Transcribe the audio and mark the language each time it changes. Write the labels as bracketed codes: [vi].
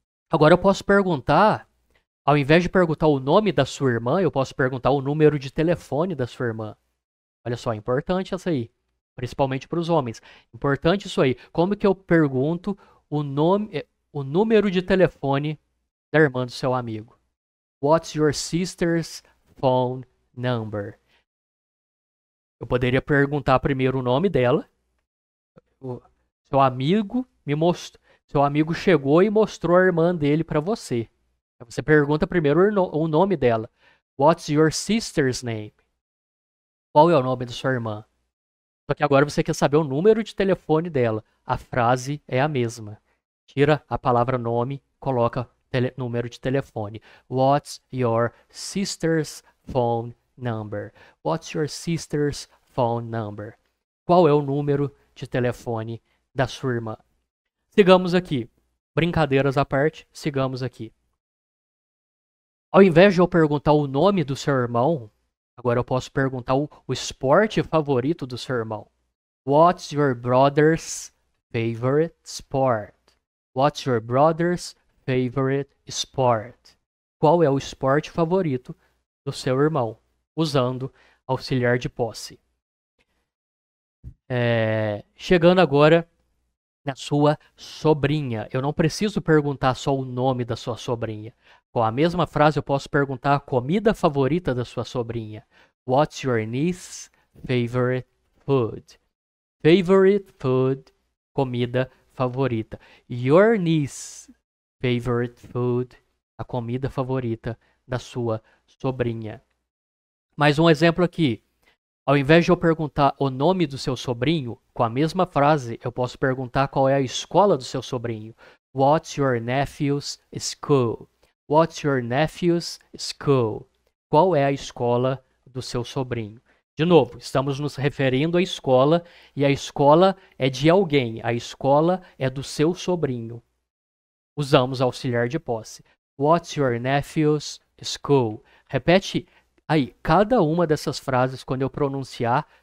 [pt] Agora eu posso perguntar, ao invés de perguntar o nome da sua irmã, eu posso perguntar o número de telefone da sua irmã. Olha só, importante isso aí, principalmente para os homens. Importante isso aí. Como que eu pergunto o número de telefone da irmã do seu amigo? [en] What's your sister's phone number? [pt] Eu poderia perguntar primeiro o nome dela. Seu amigo seu amigo chegou e mostrou a irmã dele para você. Você pergunta primeiro o nome dela. [en] What's your sister's name? [pt] Qual é o nome da sua irmã? Só que agora você quer saber o número de telefone dela. A frase é a mesma. Tira a palavra nome, coloca número de telefone. [en] What's your sister's phone number? What's your sister's phone number? [pt] Qual é o número de telefone da sua irmã? Sigamos aqui. Brincadeiras à parte, sigamos aqui. Ao invés de eu perguntar o nome do seu irmão, agora eu posso perguntar o esporte favorito do seu irmão. [en] What's your brother's favorite sport? What's your brother's favorite sport? [pt] Qual é o esporte favorito do seu irmão? Usando auxiliar de posse. Chegando agora na sua sobrinha. Eu não preciso perguntar só o nome da sua sobrinha. Com a mesma frase eu posso perguntar a comida favorita da sua sobrinha. [en] What's your niece's favorite food? [pt] Favorite food, comida favorita. [en] Your niece's favorite food, [pt] a comida favorita da sua sobrinha. Mais um exemplo aqui. Ao invés de eu perguntar o nome do seu sobrinho, com a mesma frase, eu posso perguntar qual é a escola do seu sobrinho. What's your nephew's school? What's your nephew's school? Qual é a escola do seu sobrinho? De novo, estamos nos referindo à escola e a escola é de alguém. A escola é do seu sobrinho. Usamos auxiliar de posse. [en] What's your nephew's school? [pt] Repete aí, cada uma dessas frases, quando eu pronunciar,